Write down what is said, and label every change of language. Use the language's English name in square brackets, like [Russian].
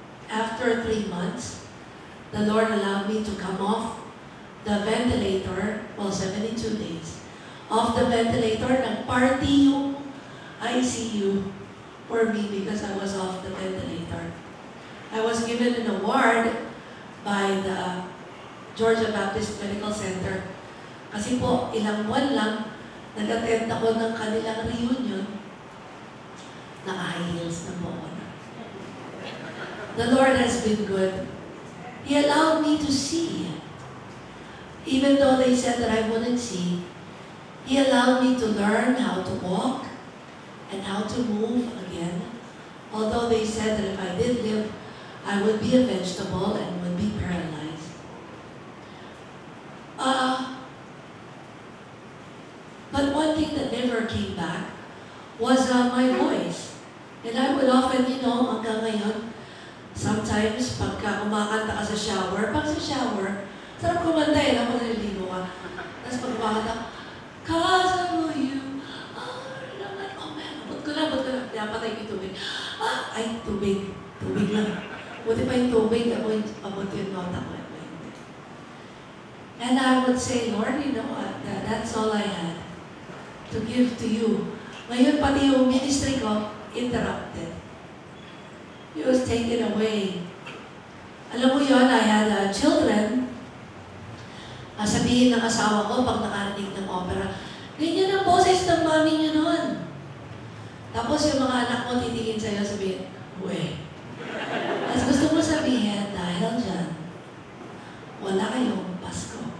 [English] After 3 months, the Lord allowed me to come off the ventilator, well, 72 days. Off the ventilator, [Filipino] nag-party yung [English] ICU for me because I was off the ventilator. I was given an award by the Georgia Baptist Medical Center. [Filipino] Kasi po, ilang buwan lang, nag-attend ako ng kanilang reunion. Naka-high heels na po ako. [English] The Lord has been good. He allowed me to see. Even though they said that I wouldn't see, He allowed me to learn how to walk and how to move again. Although they said that if I did live, I would be a vegetable and would be paralyzed. But one thing that never came back was my voice. And I would often, [Filipino] hanggang ngayon, [English] sometimes [Filipino] pagka kumakanta ka sa shower, sarap kumanta ako naliligo ka. Tapos pag kumakanta, [English] cause of who you are, oh man, [Filipino] abot ko na, napatay ko yung tubig. Ay, tubig lang. Buti pa yung tubig, abot yung nota ko. [English] And I would say, Lord, you know what, that's all I had to give to you. [Filipino] Ngayon, pati yung ministry ko, interrupted. [English] It was taken away. [Filipino] Alam mo yun, [English] I had children. [Filipino] Sabihin ng asawa ko pag nakarinig ng opera, ganyan ang boses ng mami niyo noon. Tapos yung mga anak mo titingin sa'yo, sabihin, uwe. As gusto mo sabihin, dahil dyan, wala kayong Pasko.